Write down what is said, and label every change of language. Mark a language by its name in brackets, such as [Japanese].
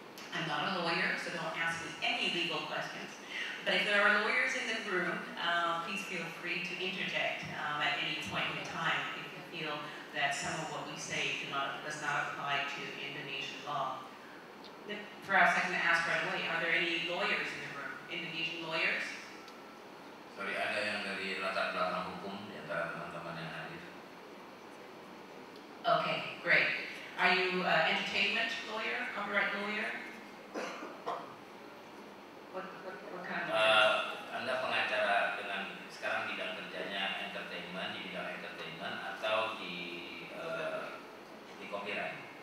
[English] I'm not a lawyer, so don't ask me any legal questions. But if there are lawyers in the room, please feel free to interject at any point in time if you feel that some of what we say does not apply to Indonesian law. Perhaps I can ask right away, are there any lawyers in the room? Indonesian lawyers? [Indonesian] Sorry, ada yang dari latar belakang hukum di antara teman-teman yang hadir? [English] Okay, great. Are you entertainment lawyer, copyright lawyer? What kind of? [Indonesian] Anda pengacara dengan sekarang bidang kerjanya entertainment, di bidang entertainment atau di copyright?